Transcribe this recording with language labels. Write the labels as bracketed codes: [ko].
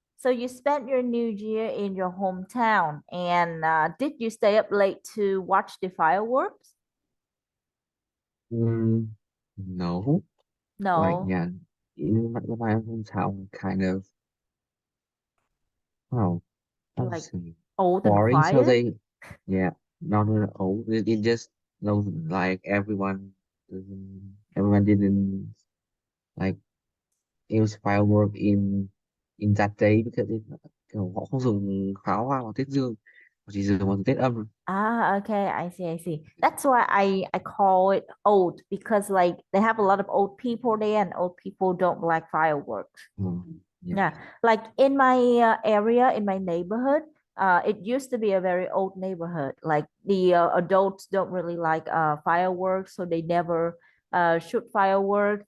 [en] So you spent your New Year in your hometown, and did you stay up late to watch the fireworks? mm, no, like No, yeah, in my hometown, kind of well, I would like say old and boring. So quiet. yeah, not really old. It just no, like everyone didn't like use firework in that day because [vi] kiểu họ không dùng pháo hoa vào Tết Dương, họ chỉ dùng vào Tết âm. [en] Ah, okay, I see, I see. That's why I call it old because like they have a lot of old people there, and old people don't like fireworks. Ừ, yeah, Yeah, like in my area, in my neighborhood, it used to be a very old neighborhood. Like the adults don't really like fireworks, so they never shoot fireworks.